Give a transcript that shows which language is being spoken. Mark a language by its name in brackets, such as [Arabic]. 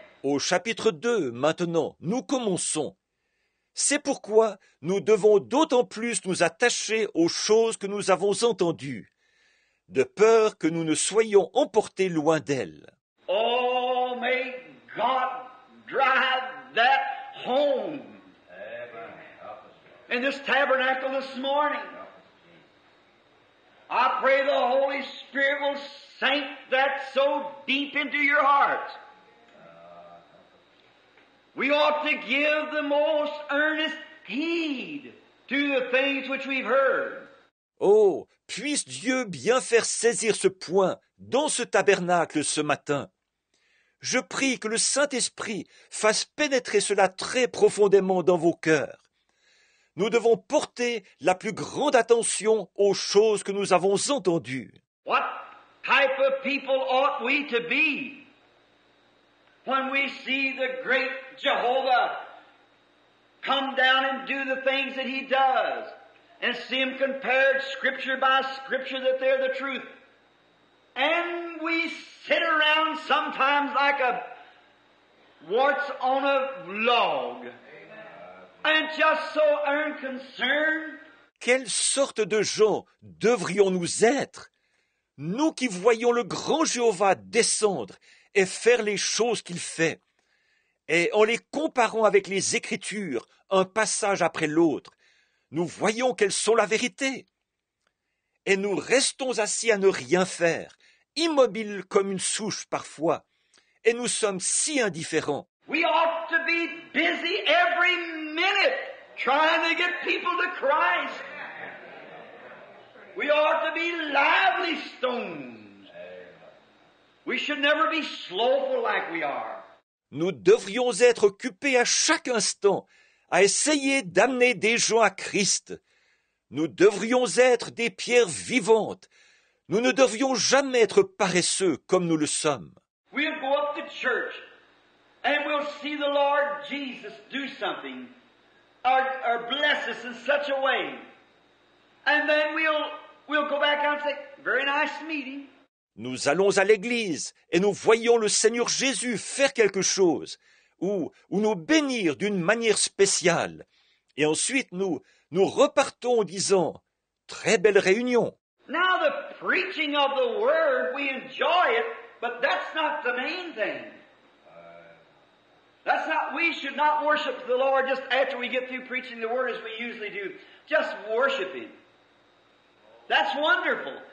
[French] Au chapitre 2, maintenant, nous commençons. C'est pourquoi nous devons d'autant plus nous attacher aux choses que nous avons entendues, de peur que nous ne soyons emportés loin d'elles. [English] Oh, God drive that home Amen. Help us, Lord. in this tabernacle this morning. Help us, Jesus. I pray the Holy Spirit will sink that so deep into your hearts. We ought to give the most earnest heed to the things which we've heard. [French] Oh, puisse Dieu bien faire saisir ce point dans ce tabernacle ce matin. Je prie que le Saint-Esprit fasse pénétrer cela très profondément dans vos cœurs. Nous devons porter la plus grande attention aux choses que nous avons entendues. [English] What type of people ought we to be when we see the great Jehovah come down and do the things that He does, and see Him compared Scripture by Scripture that they're the truth? And we sit around sometimes like a warts on a log, and just so unconcerned. [French] Quelle sorte de gens devrions-nous être, nous qui voyons le grand Jéhovah descendre et faire les choses qu'il fait, et en les comparant avec les Écritures, un passage après l'autre, nous voyons qu'elles sont la vérité. Et nous restons assis à ne rien faire, immobiles comme une souche parfois, et nous sommes si indifférents. [English] We ought to be busy every minute trying to get people to Christ. We ought to be lively stones. We should never be slowful like we are. [French] Nous devrions être occupés à chaque instant à essayer d'amener des gens à Christ. Nous devrions être des pierres vivantes. Nous ne devrions jamais être paresseux comme nous le sommes. [English] We'll go up to church and we'll see the Lord Jesus do something or bless us in such a way. And then we'll go back out and say, very nice meeting. [French] Nous allons à l'église et nous voyons le Seigneur Jésus faire quelque chose ou nous bénir d'une manière spéciale. Et ensuite nous repartons en disant « Très belle réunion ». [English] Now the preaching of the Word, we enjoy it, but that's not the main thing. We should not worship the Lord just after we get through preaching the Word as we usually do. Just worship Him. That's wonderful.